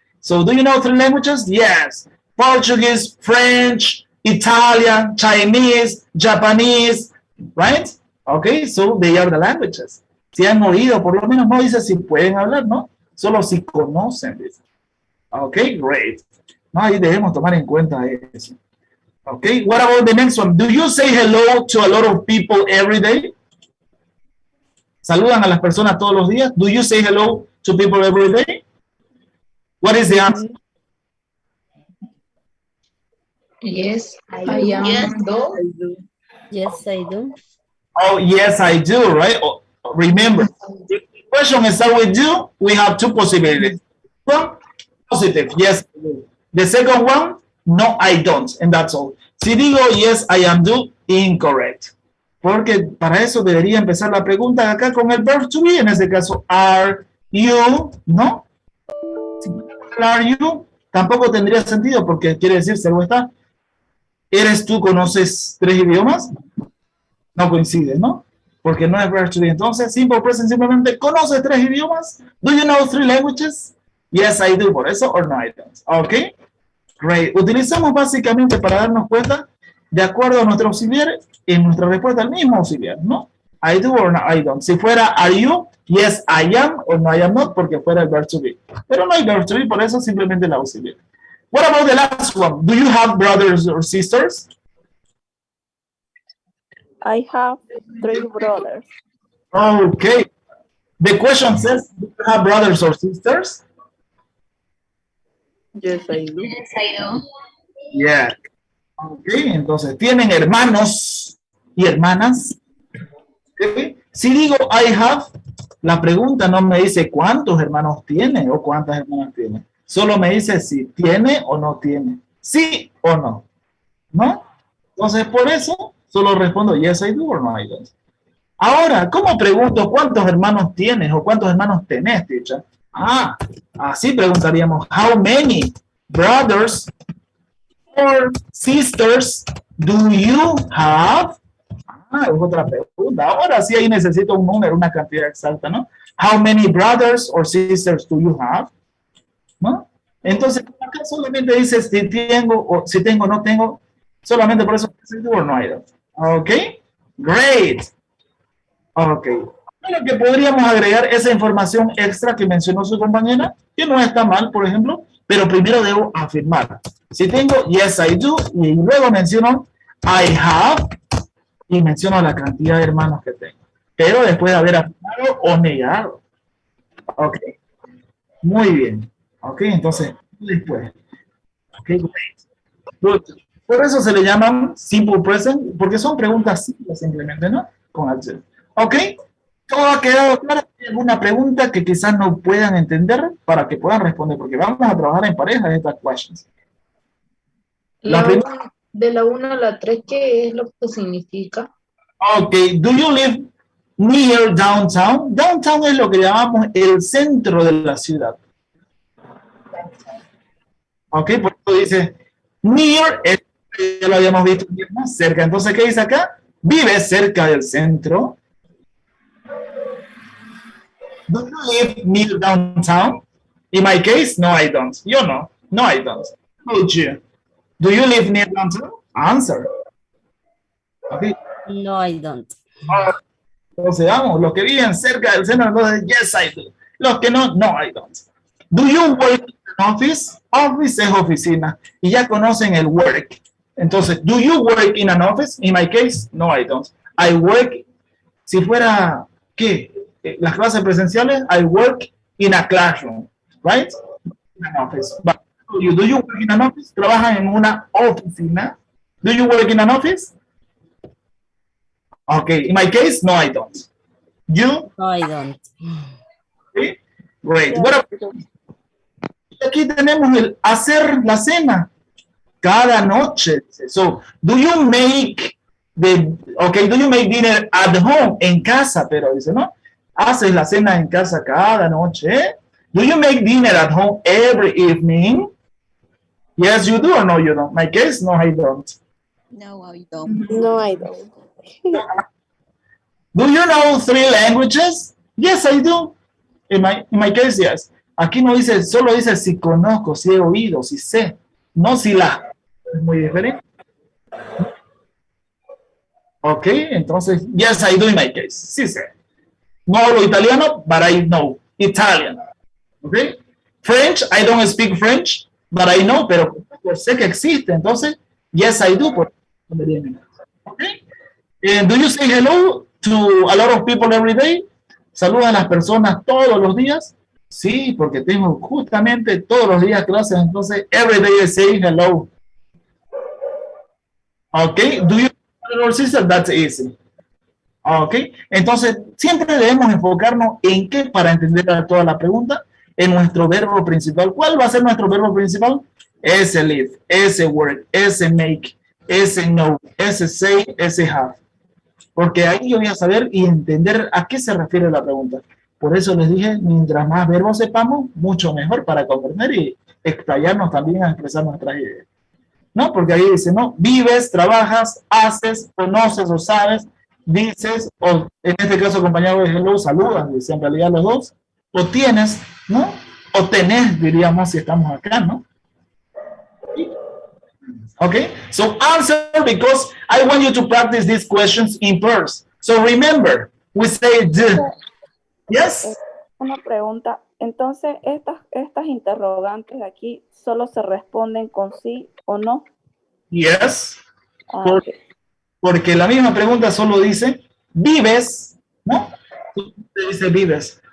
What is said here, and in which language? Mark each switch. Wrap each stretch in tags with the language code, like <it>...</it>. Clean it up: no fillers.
<en>So do you know 3 languages? Yes. Portuguese, French, Italian, Chinese, Japanese, right? Okay, so they are the languages.</en> <es>Si han oído, por lo menos no dice si pueden hablar, ¿no? Solo si conocen, dice.</es> <en>Okay, great.</en> <es>No, ahí debemos tomar en cuenta eso.</es> <en>Okay, what about the next one? Do you say hello to a lot of people every day?</en> <es>¿Saludan a las personas todos los días?</es> <en>Do you say hello to people every day? What is the answer? Yes, I am. Yes, I do. Oh, yes, I do, right? Oh, remember, if the question is start with you, we have 2 possibilities. One, positive, yes, I do. The second one, no, I don't, and that's all.</en> <es>Si digo</es> <en>yes, I am do,</en> <es>incorrect. Porque para eso debería empezar la pregunta acá con el verb to be, en ese caso, are you, ¿no? Si are you, tampoco tendría sentido porque quiere decir, se lo está. ¿Eres tú, conoces 3 idiomas? No coincide, ¿no? Porque no es verb to be. Entonces, simple present simplemente, ¿conoces 3 idiomas?</es> <en>Do you know 3 languages? Yes, I do.</en> <es>Por eso,</es> <en>or no, I don't. Ok. Great.</en> <es>Utilizamos básicamente para darnos cuenta, de acuerdo a nuestro auxiliar, en nuestra respuesta al mismo auxiliar, ¿no?</es> <en>I do or no, I don't.</en> <es>Si fuera</es> <en>are you, yes, I am, or no, I am not,</en> <es>porque fuera el</es> <en>verb to be.</en> <es>Pero no hay verb to be, por eso simplemente el auxiliar.</es> <en>What about the last one? Do you have brothers or sisters? I have 3 brothers. Okay. The question says, do you have brothers or sisters? Yes, I do. Yes, I do. Yeah.</en> <es>Okay, entonces, ¿tienen hermanos y hermanas? Okay. Si digo</es> <en>I have,</en> <es>la pregunta no me dice cuántos hermanos tiene o cuántas hermanas tiene. Solo me dice si tiene o no tiene. Sí o no. ¿No? Entonces, por eso, solo respondo</es> <en>yes, I do or no, I don't.</en> <es>Ahora, ¿cómo pregunto cuántos hermanos tienes o cuántos hermanos tenés, teacher? Ah, así preguntaríamos,</es> <en>how many brothers or sisters do you have?</en> <es>Ah, es otra pregunta. Ahora sí ahí necesito un número, una cantidad exacta, ¿no?</es> <en>How many brothers or sisters do you have?</en> <es>¿No? Entonces, acá solamente dice si tengo o si tengo o no tengo, solamente por eso</es> <en>yes, I do or no, I don't. Ok, great. Ok.</en> <es>Lo que podríamos agregar esa información extra que mencionó su compañera, que no está mal, por ejemplo, pero primero debo afirmar. Si tengo</es> <en>yes, I do,</en> <es>y luego menciono</es> <en>I have,</en> <es>y menciono la cantidad de hermanos que tengo. Pero después de haber afirmado o negado.</es> <en>Ok.</en> <es>Muy bien.</es> <en>Ok,</en> <es>entonces, después.</es> <en>Ok, great. Good.</en> <es>Por eso se le llaman simple present, porque son preguntas simples simplemente, ¿no? Con acción. Ok. ¿Todo ha quedado claro? ¿Hay alguna pregunta que quizás no puedan entender para que puedan responder? Porque vamos a trabajar en pareja en estas questions. De la 1 a la 3, ¿qué es lo que significa?</es> <en>Ok, do you live near downtown?</en> <es>Downtown es lo que llamamos el centro de la ciudad. Ok, por eso dice near, ya lo habíamos visto más cerca. Entonces, ¿qué dice acá? Vive cerca del centro.</es> <en>Do you live near downtown? In my case, no, I don't.</en> <es>Yo no.</es> <en>No, I don't. Would you? Do you live near downtown? Answer. Okay. No, I don't.</en> <es>Entonces, vamos, los que viven cerca del centro, entonces,</es> <en>yes, I do.</en> <es>Los que no,</es> <en>no, I don't. Do you work in an office?</en> <es>Office es oficina. Y ya conocen el work.</es> <en>Entonces, do you work in an office? In my case, no, I don't. I work,</en> <es>si fuera, ¿qué? Las clases presenciales,</es> <en>I work in a classroom, right? In an office. But do you work in an office?</en> <es>¿Trabajan en una oficina?</es> <en>Do you work in an office? Okay, in my case, no, I don't. You? No, I don't. Okay, great. What about,</en> <es>aquí tenemos el hacer la cena cada noche.</es> <en>So, do you make do you make dinner at home?</en> <es>En casa, pero dice, ¿no? Haces la cena en casa cada noche.</es> <en>Do you make dinner at home every evening? Yes, you do or no, you don't? My case, no, I don't. No, I don't. No, I don't. Do you know 3 languages? Yes, I do. In my case, yes.</en> <es>Aquí no dice, solo dice si conozco, si he oído, si sé. No si la. Es muy diferente.</es> <en>Ok, entonces, yes, I do in my case.</en> <es>Sí sé. No hablo italiano,</es> <en>but I know Italian. Ok. French, I don't speak French, but I know,</en> <es>pero sé que existe.</es> <en>Entonces, yes, I do. Ok. And do you say hello to a lot of people every day?</en> <es>¿Saluda a las personas todos los días? Sí, porque tengo justamente todos los días clases, entonces</es> <en>every day I say hello. Okay, do you brother or sister? That's easy.</en> <es>Okay, entonces siempre debemos enfocarnos en qué para entender toda la pregunta, en nuestro verbo principal. ¿Cuál va a ser nuestro verbo principal? Ese live, ese work, ese make, ese know, ese say, ese have. Porque ahí yo voy a saber y entender a qué se refiere la pregunta. Por eso les dije, mientras más verbos sepamos, mucho mejor para comprender y explayarnos también a expresar nuestras ideas. ¿No? Porque ahí dice, ¿no? Vives, trabajas, haces, conoces o sabes, dices, o en este caso acompañado de hello, saludas, dice en realidad los dos, o tienes, ¿no? O tenés, diríamos, si estamos acá, ¿no?</es> <en>Okay, so answer because I want you to practice these questions in pairs. So remember, we say the. Yes?</en> <es>Una pregunta. Entonces, estas interrogantes de aquí solo se responden con sí o no.</es> <en>Yes. Ah, ok.</en> <es>Porque la misma pregunta solo dice, vives, ¿no? Dice vives.</es>